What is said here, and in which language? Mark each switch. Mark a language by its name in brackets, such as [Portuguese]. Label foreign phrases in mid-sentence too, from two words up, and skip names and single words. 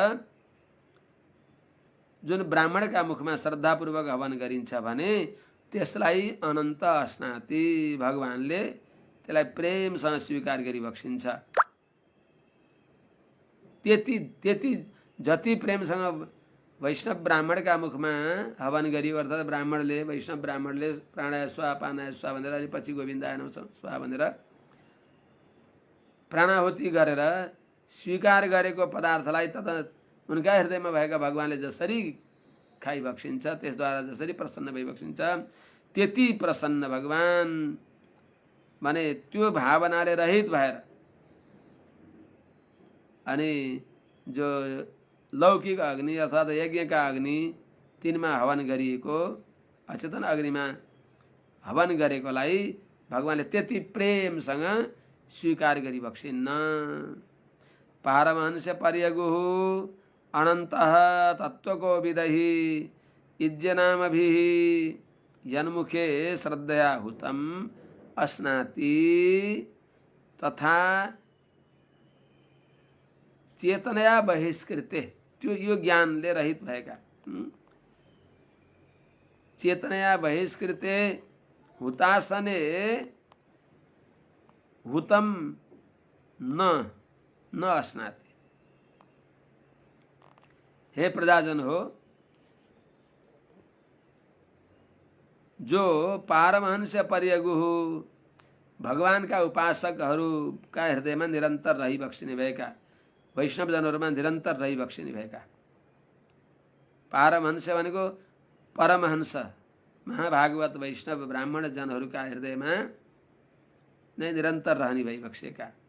[Nepali] जुन ब्राह्मणका मुखमा श्रद्धापूर्वक हवन गरिन्छ भने त्यसलाई [Sanskrit] अनन्त अस्नाति, [Nepali] भगवानले त्यसलाई प्रेमसँग स्वीकार गरी बक्सिन्छ। त्यति जति प्रेमसँग वैष्णव ब्राह्मणका मुखमा हवन गरियो, अर्थात् ब्राह्मणले, वैष्णव ब्राह्मणले [Sanskrit] प्राणाय स्वाहा पानाय स्वाहा [Nepali] भनेर अनि पछि [Sanskrit] गोविन्दाय नमः स्वाहा [Nepali] भनेर प्राणाहुति गरेर स्वीकार गरेको पदार्थलाई तथा उनका हृदयमा भएका भगवानले जसरी खाइ बक्सिन्छ, त्यसद्वारा जसरी प्रसन्न भई बक्सिन्छ, त्यति प्रसन्न भगवान भने त्यो भावनाले रहित भएर अनि जो लौकिक अग्नि अर्थात् यज्ञका अग्नि तिनमा हवन गरिएको अचेतन अग्निमा हवन गरेकोलाई भगवानले त्यति प्रेमसँग स्वीकार गरी बक्सिन्न। [Sanskrit] पारमहंस पर्यगुः अनन्तः तत्त्वको विदहि इज्जनामभिः यन्मुखे श्रद्धया हुतम अस्नाति तथा चेतनया बहिष्कृते, [Nepali] त्यो यो ज्ञानले रहित भएका, [Sanskrit] चेतनया बहिष्कृते हुतासने हुतम न अस्नाति। [Nepali] हे प्रजाजन हो, जो [Sanskrit] पारमहंस पर्यगुः [Nepali] भगवान का उपासकहरूका हृदयमा निरन्तर रही बक्सिने भएका, वैष्णवजनहरूमा निरन्तर रही बक्सिने भएका, पारमहंस भनेको परमहंस महाभागवत वैष्णव ब्राह्मण जनहरूका हृदयमा नै निरन्तर रहने भई बक्सेका